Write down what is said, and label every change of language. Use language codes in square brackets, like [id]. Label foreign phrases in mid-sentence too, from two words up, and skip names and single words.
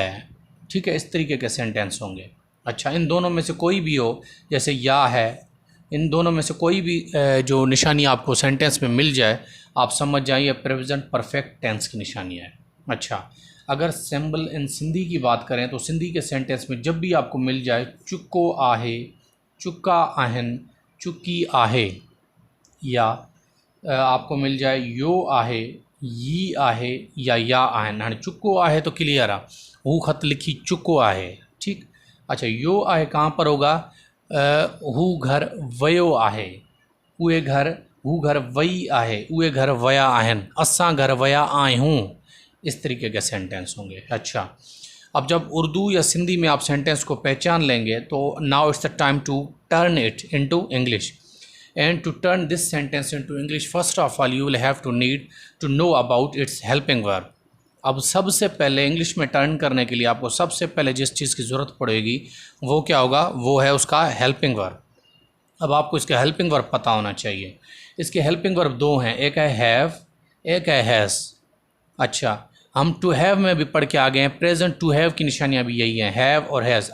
[hi] ठीक है, इस तरीके के सेंटेंस होंगे। अच्छा, इन दोनों में से कोई भी हो, जैसे या है, इन दोनों में से कोई भी जो निशानी आपको सेंटेंस में मिल जाए आप समझ जाइए [en] present perfect tense [hi] की निशानी है। अच्छा, अगर सिंबल इन सिंधी की बात करें तो सिंधी के सेंटेंस में जब भी आपको मिल जाए [sd] चुको आहे, चुका आहन, चुकी आहे, [hi] या आपको मिल जाए [sd] यो आहे, यी आहे [hi] या आहन। [sd] हाणे चुको आहे तो क्लियर आहे, हू ख़त लिखी चुको आहे। [hi] ठीक। अच्छा, [sd] यो आहे [hi] कहाँ पर होगा, [sd] हू घर वयो आहे, उहे घर, हू घर वई आहे, उहे घर वया आहिनि, असां घर वया आहियूं। [hi] इस तरीके के सेंटेंस होंगे। अच्छा, अब जब उर्दू या सिंधी में आप सेंटेंस को पहचान लेंगे तो [en] now it's the time to turn it into English. and to turn this sentence into English first of all you will have to need to know about its helping verb. [hi] अब सबसे पहले इंग्लिश में टर्न करने के लिए आपको सबसे पहले जिस चीज़ की ज़रूरत पड़ेगी वो क्या होगा, वो है उसका [en] helping verb. [hi] अब आपको इसका [en] helping verb [hi] पता होना चाहिए। इसके [en] helping verb [hi] दो हैं, एक है हैव, एक है हैज़। अच्छा, हम [en] to have [hi] में भी पढ़ के आ गए हैं, [en] present to have [hi] की निशानियाँ भी यही हैं, हैव और हैज़।